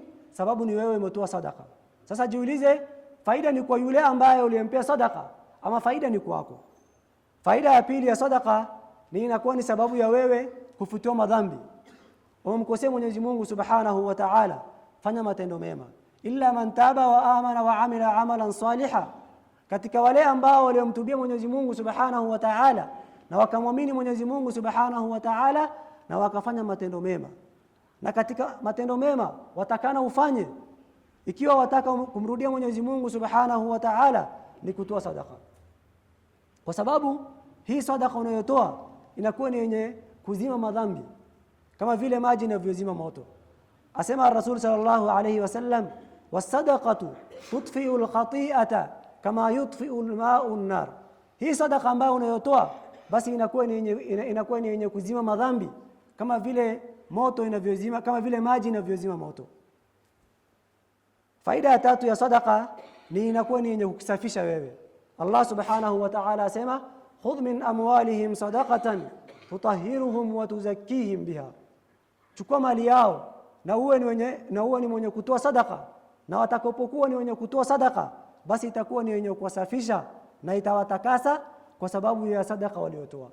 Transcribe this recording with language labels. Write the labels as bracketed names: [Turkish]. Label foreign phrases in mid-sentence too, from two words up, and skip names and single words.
[Swahili] Sababu ni wewe umetoa sadaqa. Sasa jiulize, faida ni kwa yule ambaye uliyempea sadaqa ama faida ni kwako? Faida ya pili ya sadaqa ni inakuwa ni sababu ya wewe kufutiwa madhambi. Umemkosea Mwenyezi Mungu [Arabic] سبحانه وتعالى, [Swahili] fanya matendo mema. [Arabic] إلا من تاب وآمن وعمل عملا صالحا, [Swahili] katika wale ambao waliomtubia Mwenyezi Mungu [Arabic] سبحانه وتعالى [Swahili] na wakamwamini Mwenyezi Mungu [Arabic] سبحانه وتعالى [Swahili] na wakafanya matendo mema. Na katika matendo mema watakana ufanye, ikiwa wataka kumrudia Mwenyezi Mungu [Arabic] سبحانه وتعالى, [Swahili] ni kutoa sadaqa. Kwa sababu hii sadaqa unayotoa inakuwa ni yenye kuzima madhambi kama vile maji yanavyozima moto. [Arabic] Asema Rasul صلى الله عليه وسلم، والصدقة تطفئ الخطيئة كما يطفئ الماء النار. [Swahili] Hii sadaqa ambayo unayotoa basi inakuwa ni yenye kuzima madhambi kama vile moto inavyozima, kama vile maji inavyozima moto. Faida ya tatu ya sadaqa ni inakuwa ni yenye kukusafisha wewe. Allah [Arabic] سبحانه وتعالى [Swahili] asema [Arabic] خذ من أموالهم صدقة تطهرهم وتزكيهم بها, [Swahili] chukua mali yao na uwe ni mwenye kutoa sadaqa, na watakapokuwa ni wenye kutoa sadaqa basi itakuwa ni wenye kuwasafisha na itawatakasa kwa sababu ya sadaqa waliotoa.